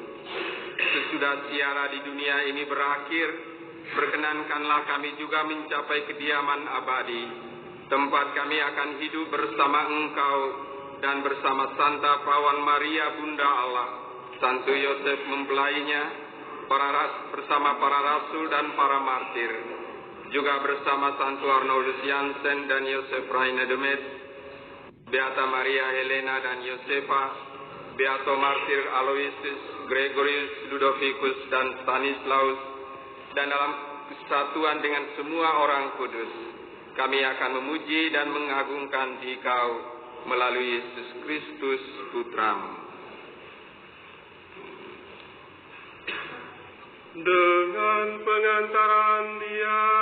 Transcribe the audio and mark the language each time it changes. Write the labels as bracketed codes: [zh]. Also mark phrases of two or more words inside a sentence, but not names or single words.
[id] Sesudah siara di dunia ini berakhir, perkenankanlah kami juga mencapai kediaman abadi, tempat kami akan hidup bersama Engkau dan bersama Santa Perawan Maria Bunda Allah, Santo Yosef mempelainya, bersama para rasul dan para martir, juga bersama Santo Arnoldus Jansen dan Yosef Rainer de Metz, Beata Maria Helena dan Yosefa, Beato Martir Aloysius, Gregorius, Ludovicus dan Stanislaus, dan dalam kesatuan dengan semua orang kudus, kami akan memuji dan mengagungkan Dikau melalui Yesus Kristus Putra-Mu. Dengan pengantaran Dia